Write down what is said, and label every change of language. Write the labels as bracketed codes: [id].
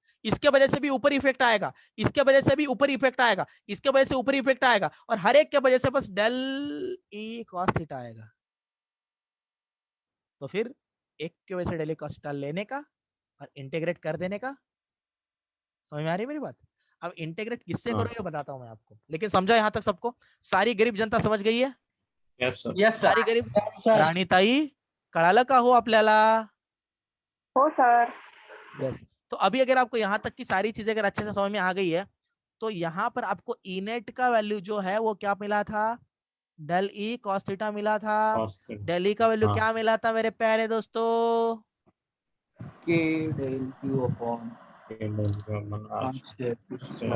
[hi] इसके वजह से भी ऊपर इफेक्ट आएगा, इसके वजह से भी ऊपर इफेक्ट आएगा, इसके वजह से ऊपर इफेक्ट आएगा, और हर एक के वजह से बस डेल ई कॉस थीटा आएगा। तो फिर एक की वजह से डेल ई कॉस थीटा लेने का और इंटीग्रेट कर देने का। समझ में आ रही है मेरी बात? अब इंटीग्रेट किससे हाँ। करोगे बताता हूं मैं आपको, लेकिन समझा यहाँ तक सबको? सारी गरीब जनता समझ गई है? [en] Yes sir. Yes, sir. [hi] सारी गरीब [en] Yes sir. [mr] राणी ताई कळालं का हो आपल्याला? हो सर. [en] Yes. [hi] तो अभी अगर आपको यहाँ तक की सारी चीजें अगर अच्छे से समझ में आ गई है, तो यहाँ पर आपको ई नेट का वैल्यू जो है वो क्या मिला था? डेल ई कॉस थीटा मिला था। डेल ई का वैल्यू हाँ। क्या मिला था मेरे प्यारे दोस्तों? [en] K del Q upon R square.